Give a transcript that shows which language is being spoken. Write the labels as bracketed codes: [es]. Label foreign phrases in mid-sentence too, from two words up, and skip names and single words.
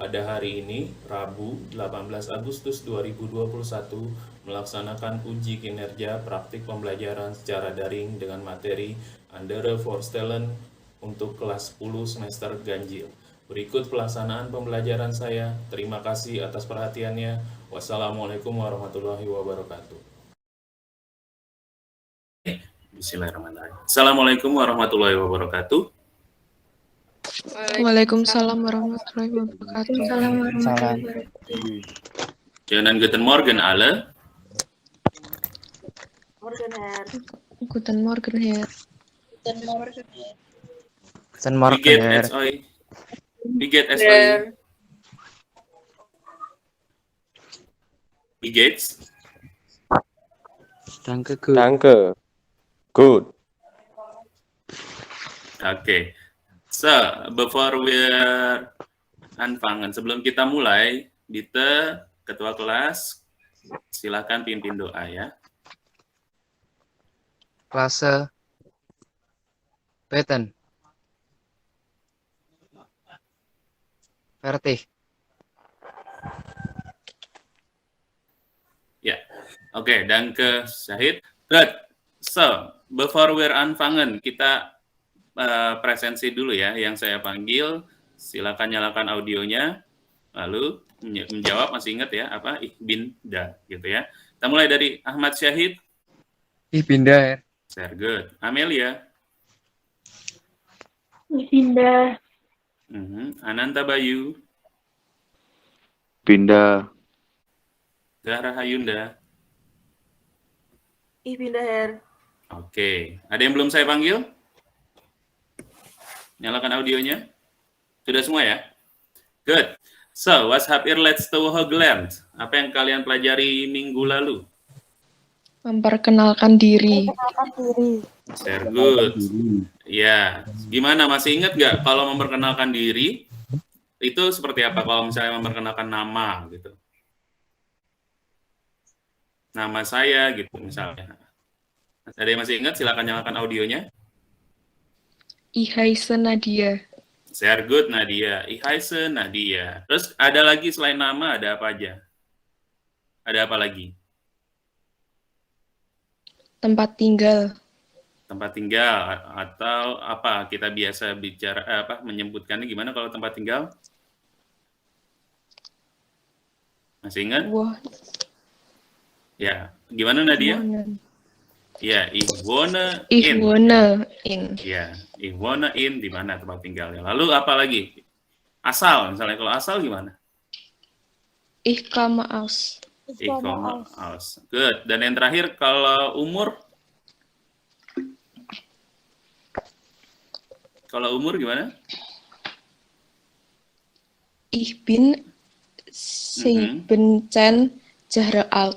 [id] Pada hari ini, Rabu 18 Agustus 2021, melaksanakan uji kinerja praktik pembelajaran secara daring dengan materi Andere Voorstellen untuk kelas 10 semester ganjil. Berikut pelaksanaan pembelajaran saya. Terima kasih atas perhatiannya. [ar] والسلام عليكم ورحمة الله وبركاته. بسم الله الرحمن الرحيم. السلام عليكم ورحمة الله وبركاته. وعليكم السلام ورحمة الله وبركاته. [de] Schönen guten Morgen alle. Morgen, Herr. Guten Morgen, Herr. Guten Morgen. Guten Wie Morgen, geht Herr. es euch? Wie geht es euch? Wie geht's? Danke, gut. Danke. Gut. [en] Oke. So, before [de] wir anfangen, [id] sebelum kita mulai, Dite, ketua kelas, silakan pimpin doa ya. [de] Klasse. Beten. Fertig. [id] Ya, oke, danke Syahid. [en] Good. So, before we're anfangen, [id] kita presensi dulu ya. Yang saya panggil, silakan nyalakan audionya. Lalu menjawab, masih ingat ya, apa? [de] Ich bin da, [id] gitu ya. Kita mulai dari Ahmad Syahid. [de] Ich bin da, Herr. [en] Sehr good. Amelia. [de] Ich bin da. [id] Ananta Bayu. Pindah. Zahra Hayunda. Ich bin da, Herr. Oke. Ada yang belum saya panggil? Nyalakan audionya. Sudah semua ya? [en] Good. [de] So, was habt ihr letzte Woche gelernt? [id] Apa yang kalian pelajari minggu lalu? Memperkenalkan diri. [en] Very good. [id] Ya, gimana? Masih ingat nggak kalau memperkenalkan diri itu seperti apa? Kalau misalnya memperkenalkan nama gitu, nama saya gitu misalnya. Ada yang masih ingat? Silakan nyalakan audionya. [de] Ich heiße Nadia. [en] Very good, Nadia. [de] Ich heiße Nadia. [id] Terus ada lagi selain nama, ada apa aja? Ada apa lagi? Tempat tinggal. Tempat tinggal atau apa? Kita biasa bicara menyebutkannya gimana kalau tempat tinggal? Masih ingat? Wah, Ya, gimana Nadia? Ya, [de] ich wohne in. [id] Ya, [de] ich wohne in [id] di mana tempat tinggalnya. Lalu apa lagi? Asal, misalnya kalau asal gimana? [de] Ich komme aus. Ich komme aus. [en] Good. [id] Dan yang terakhir kalau umur? Kalau umur gimana? [de] Ich bin 17 Jahre alt.